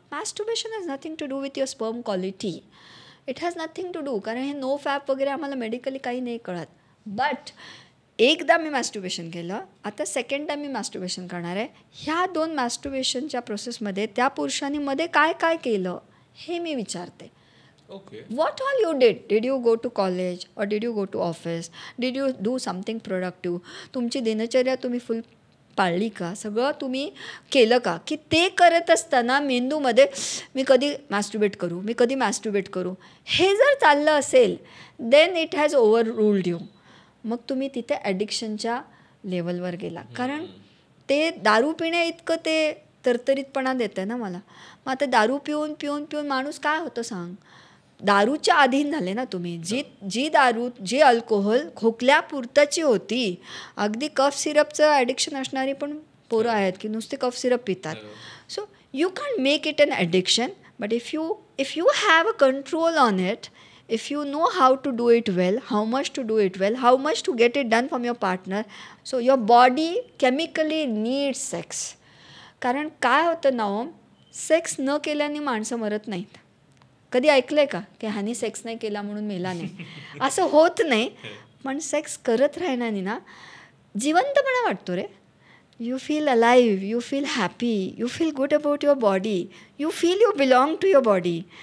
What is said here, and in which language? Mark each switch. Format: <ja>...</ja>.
<en>Masturbation has nothing to do with your sperm quality. It has nothing to do,</en> <mr>कारण हे no फॅप वगैरे आम्हाला medically काही नाही कळत. बट एकदा मी मॅस्ट्रुबेशन केलं, आता सेकंड टाईम मी मॅस्ट्रुबेशन करणार आहे. ह्या 2 मॅस्ट्रुबेशनच्या प्रोसेसमध्ये त्या पुरुषांनी मध्ये काय काय केलं हे मी विचारते.</mr> <en>What all you did? Did you go to college or did you go to office? Did you do something productive?</en> <mr>तुमची दिनचर्या तुम्ही फुल पाळली का? सगळं तुम्ही केलं का? की ते करत असताना मेंदूमध्ये मी कधी मॅस्ट्रुबेट करू हे जर चाललं असेल,</mr> <en>Then it has overruled you.</en> <mr>मग तुम्ही तिथे ॲडिक्शनच्या लेवलवर गेला. कारण ते दारू पिण्या इतकं ते तरतरीतपणा देतं ना मला. मग आता दारू पिऊन माणूस काय होतं सांग? दारूच्या अधीन झाले ना तुम्ही. जी दारू, जी अल्कोहोल खोकल्यापुरताची होती, अगदी कफ सिरपचं ॲडिक्शन असणारी पण पोरं आहेत की नुसते कफ सिरप पितात.</mr> <en>So you can make it an addiction, but if you have a control on it, if you know how to do it well, how much to do it well, how much to get it done from your partner, so your body chemically needs sex.</en> <mr>कारण काय होतं ना, sex न केल्याने माणसं मरत नाहीत. कधी ऐकलंय का की ह्यानी सेक्स नाही केला म्हणून मेला नाही? असं होत नाही. पण सेक्स करत राहण्याने ना जिवंतपणा वाटतो रे.</mr> <en>You feel alive, you feel happy, you feel good about your body, you feel you belong to your body.</en>